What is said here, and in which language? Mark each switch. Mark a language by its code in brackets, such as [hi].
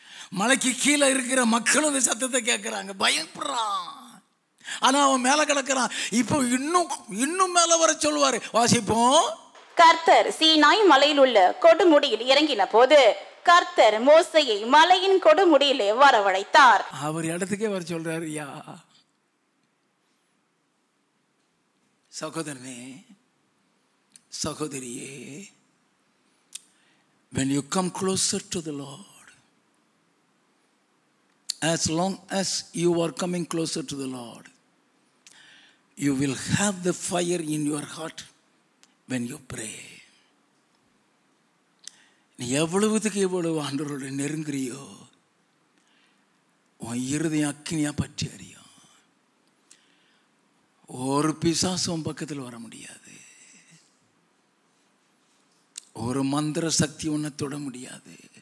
[ta] மலைக்கு கீழே இருக்கிற மக்களும் இந்த சத்தத்தை கேட்கிறாங்க. பயப்படுறான். ஆனா அவன் மேல கிடக்கிறான். இப்போ இன்னும் மேல வர சொல்லுவாரு. வாசிப்போம். கர்த்தர் சீனாய் மலையில் உள்ள கொடுமுடியில் இறங்கின போது கர்த்தர் மோசையை மலையின் கொடுமுடியிலே வரவழைத்தார். அவர் இடத்துக்கே வர சொல்றாரு. யா சகோதரனே, சகோதரியே, [en] when you come closer to the Lord, as long as you are coming closer to the Lord, you will have the fire in your heart when you pray. [ta] நீ எவ்வளவுக்கு எவ்வளவு ஆண்டவரோட நெருங்குறியோ உன் இருதயம் அக்கினியா பற்றி அறியும். ஒரு பிசாசும் பக்கத்தில் வர முடியாது. ஒரு மந்திர சக்தி உன்னை தொட முடியாது.